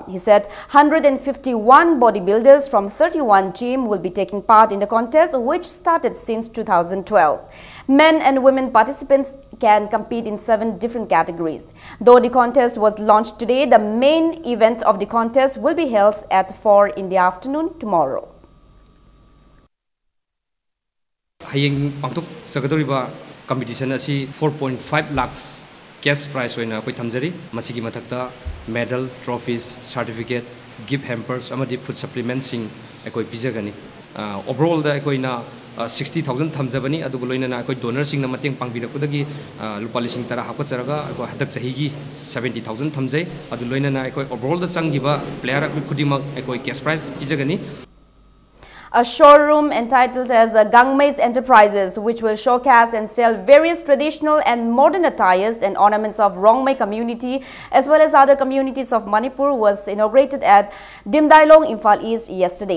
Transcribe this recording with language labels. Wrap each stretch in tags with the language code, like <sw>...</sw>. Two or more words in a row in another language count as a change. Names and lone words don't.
<en>He said 151 bodybuilders from 31 gyms will be taking part in the contest, which started since 2012. Men and women participants can compete in 7 different categories. Though the contest was launched today, the main event of the contest will be held at 4 in the afternoon tomorrow.</en> <mni>Hayeng pangtuk sagadoriba competition asi 4.5 lakhs</mni> <en>cash prize</en> <mni>oina koi thamjari masigi mathakta</mni> <en>medal, trophies, certificate, gift hampers</en> <mni>amadi</mni> <en>food supplements</en> <mni>sing ekoi pijagani. Overall da ekoina 60,000 thamjabani adu loina na ekoi donor sing na mateng pangbirapudagi lupa lising tara hapacharaga ekoi hadak chahigi 70,000 thamjai adu loina na ekoi overall da changiba player kudimak ekoi</mni> <en>cash prize</en> <mni>pijagani.</mni> <en>A showroom entitled as Gangmei's Enterprises, which will showcase and sell various traditional and modern attires and ornaments of Rongmei community as well as other communities of Manipur, was inaugurated at Dimdailong, Imphal East yesterday.</en>